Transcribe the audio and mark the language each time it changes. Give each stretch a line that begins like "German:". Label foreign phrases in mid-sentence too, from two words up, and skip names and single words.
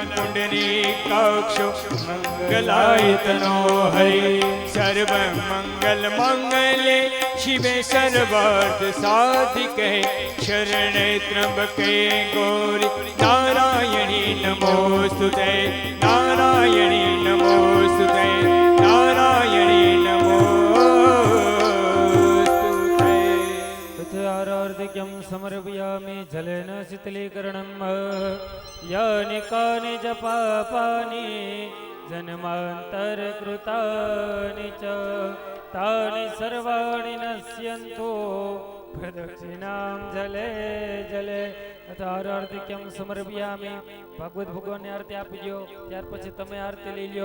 Sanskrit: पुंडरीकाक्षो, मंगलायतनो हरि, सर्व मंगल मंगले शिवे सर्वार्थ साधिके, शरणे त्र्यंबके गौरी नारायणी नमोस्तुते, नारायणी नमोस्तुते, नारायणी नमोस्तुते। आरार्धिक्यं समर्पयामि जलेन शीतलीकरणं, यानि कानि च पापानि जन्मांतरकृतानि च तानि सर्वाणि नश्यन्तो प्रदक्षिणाम जले जले अथारार्धिक्यम समर्पयामि.
Gujarati: ભાગવત ભગવાનને આરતી આપજો, ત્યાર પછી તમે આરતી લઈ લ્યો.